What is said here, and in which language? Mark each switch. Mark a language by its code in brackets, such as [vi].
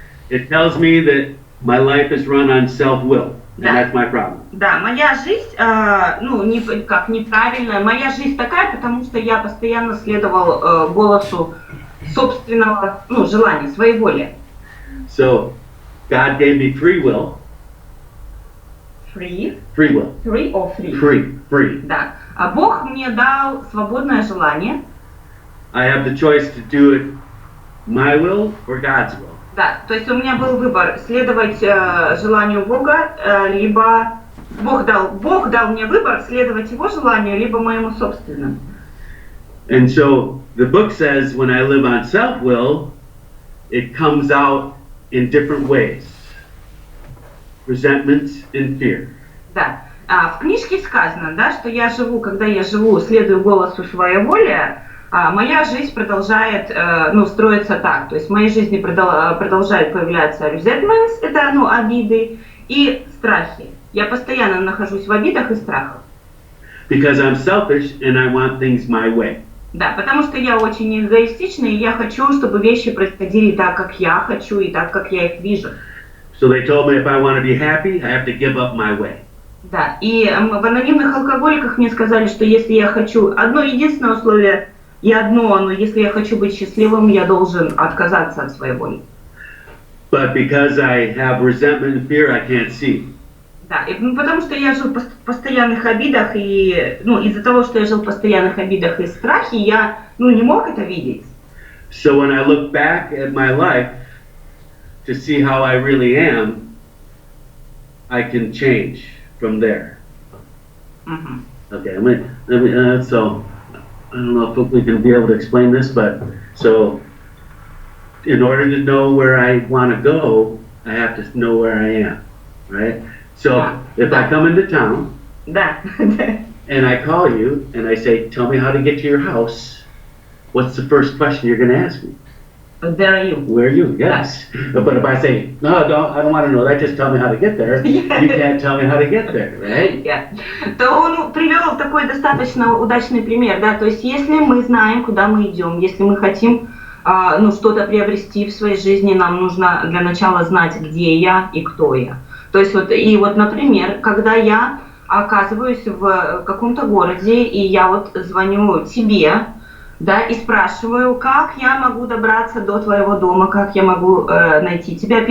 [en] it tells me that my life is run on self-will, and that's my problem. [ru] да, моя жизнь, ну, как неправильная, моя жизнь такая, потому что я постоянно следовал голосу собственного, ну, желания, своей воли. [en] So, God gave me free will. Free? Free will. Free or free? Free. [ru] Да. А Бог мне дал свободное желание. [en] I have the choice to do it my will or God's will. [ru] Да, то есть у меня был выбор следовать желанию Бога, либо Бог дал мне выбор следовать Его желанию, либо моему собственному. [en] And so the book says when I live on self-will, it comes out in different ways. Resentment and fear. [ru] Да. В книжке сказано, да, что когда я живу, следую голосу своей воли, моя жизнь продолжает, ну, строиться так. То есть в моей жизни продолжают появляться resentments, это, ну, обиды, и страхи. Я постоянно нахожусь в обидах и страхах. [en] Because I'm selfish and I want things my way. [ru] Да, потому что я очень эгоистичный, и я хочу, чтобы вещи происходили так, как я хочу, и так, как я их вижу. [en] So they told me if I want to be happy, I have to give up my way. [ru] Да, и в анонимных алкоголиках мне сказали, что если я хочу, одно единственное условие, но если я хочу быть счастливым, я должен отказаться от своей воли. [en] But because I have resentment and fear, I can't see. [ru] Да, потому что я жил в постоянных обидах, и, ну, из-за того, что я жил в постоянных обидах и страхе, я, ну, не мог это видеть. [en] So when I look back at my life to see how I really am, I can change from there. Okay, so I don't know if we can be able to explain this, but so in order to know where I want to go, I have to know where I am, right? So if I come into town and I call you and I say, tell me how to get to your house, what's the first question you're going to ask me? Where are you? Where are you? Yes. But if I say, no, I don't want to know that, just tell me how to get there, you can't tell me how to get there, right? [ru] То он привел такой достаточно удачный пример, да, то есть если мы знаем, куда мы идем, если мы хотим, ну, что-то приобрести в своей жизни, нам нужно для начала знать, где я и кто я. То есть вот, например, когда я оказываюсь в каком-то городе, и я вот звоню тебе, да, и спрашиваю, как я могу добраться до твоего дома, как я могу найти тебя.